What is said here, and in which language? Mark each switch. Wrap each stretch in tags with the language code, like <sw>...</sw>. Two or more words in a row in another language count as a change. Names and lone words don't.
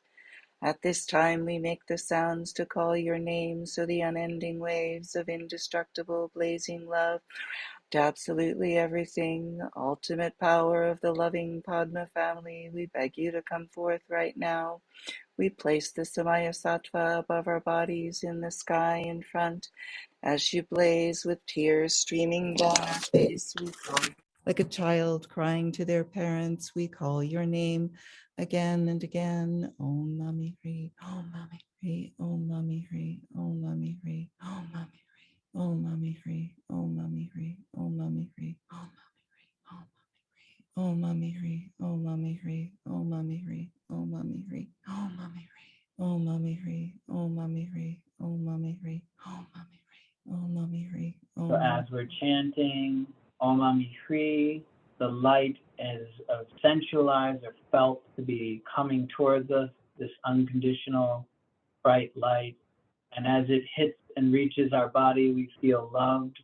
<en>At this time we make the sounds to call your name, so the unending waves of indestructible blazing love to absolutely everything, ultimate power of the loving Padma family, we beg you to come forth right now. We place the</en> <sa>Samaya Sattva</sa> <en>above our bodies in the sky in front. As you blaze with tears streaming down our face, we call you. Like a child crying to their parents, we call your name again and again.</en> <sa>Om Mami Hri, Om Mami Hri, Om Mami Hri, Om Mami Hri, Om Mami Hri, Om Mami Hri, Om Mami Hri, Om Mami Hri, Om Mami Hri, Om Mami Hri, Om Mami Hri, Om Mami Hri, Om Mami Hri, Om Mami Hri, Om Mami Hri, Om Mami Hri, Om Mami Hri, Om Mami Hri.</sa> <en>So as we're chanting</en> <sa>Om Mami Hri,</sa> <en>the light is sensualized or felt to be coming towards us, this unconditional bright light. And as it hits and reaches our body, we feel loved.</en>